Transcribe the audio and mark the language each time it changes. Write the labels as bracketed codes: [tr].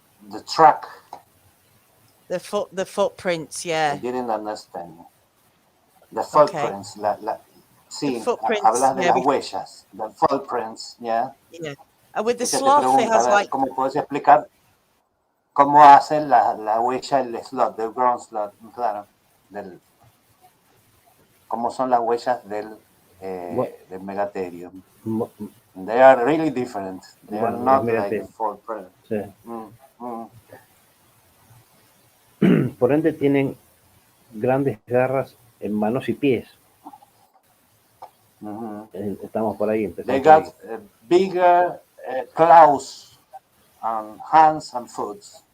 [en] The track. The footprints, yeah. I didn't understand. The footprints, [es] sí, [en] footprints, [es] hablas de las huellas, [en] the footprints, yeah. Yeah. And with the sloth, it has like. [es] ¿Cómo puedes explicar cómo hacen la huella el sloth, del ground sloth? Claro, cómo son las huellas del Megatherium. [en] They are really different. They are not like footprints. [es] Sí. Por ende tienen grandes garras en manos y pies. Estamos por ahí. [en] They got bigger claws on hands and foot.